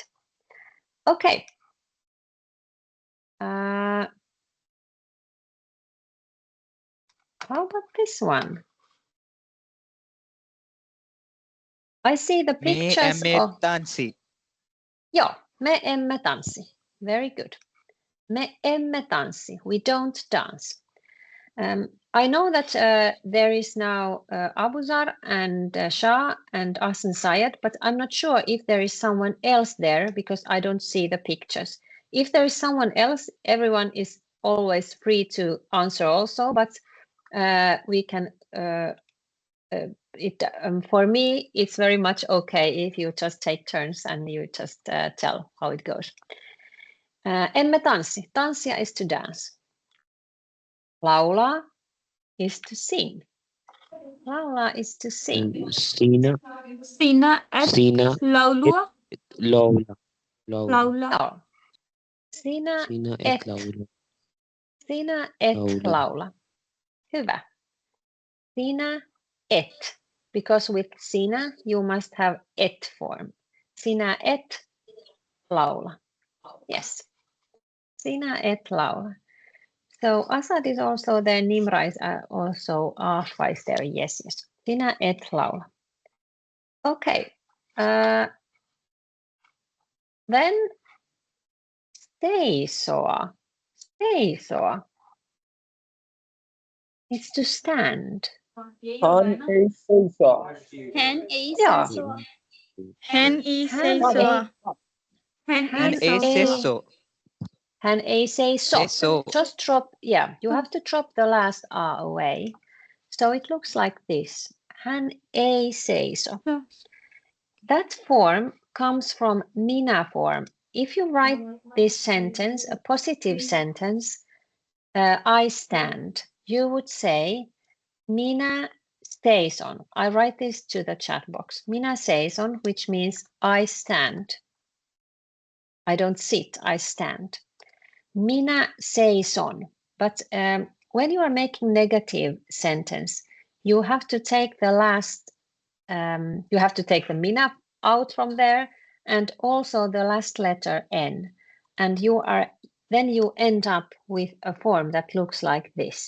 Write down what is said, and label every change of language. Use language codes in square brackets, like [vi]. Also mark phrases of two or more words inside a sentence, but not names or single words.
[en] Okay. How about this one? I see the [fi] Me [en] pictures [fi] emme [en] of... [fi] tanssi. Joo, me emme tanssi. [en] Very good. [fi] Me emme tanssi. [en] We don't dance. I know that there is now Abuzar and Shah and Asen Sayed, but I'm not sure if there is someone else there because I don't see the pictures. If there is someone else, everyone is always free to answer also, but we can, for me, it's very much okay if you just take turns and you just tell how it goes. [fi] Emme tanssi. Tanssia [en] is to dance. Laulaa is to sing. Laulaa is to sing. [fi] Sinä Sinä et Sinä laulua. laula. Laula. Joo. Sinä Sinä et. et laula. Sinä et Laula. laula. Hyvä. Sinä et. [en] Because with sinä, you must have et form. [fi] Sinä et laula. Yes. Sinä et laula. [en] So Asad is also there. Nimra is also Ahva is there. Yes, yes. [fi] Sinä et laula. Okay. [en] Then seisoa. [fi] Seisoa. [en] It's to stand. [fi] Hän ei seisoa. Hän ei Joo. seisoa. Hän ei Hän seisoa. Hän Hän ei seiso. Hän ei seiso. Seiso. [en] Just drop, yeah, you have to drop the last R away. So it looks like this. [fi] Hän ei seiso. [en] That form comes from minä form. If you write this sentence, a positive sentence, I stand, you would say, [fi] minä seison. [en] I write this to the chat box. [fi] Minä seison, [en] which means I stand. I don't sit, I stand. [fi] Minä seison. [en] But when you are making negative sentence, you have to take the last, you have to take the minä out from there and also the last letter N. And then you end up with a form that looks like this.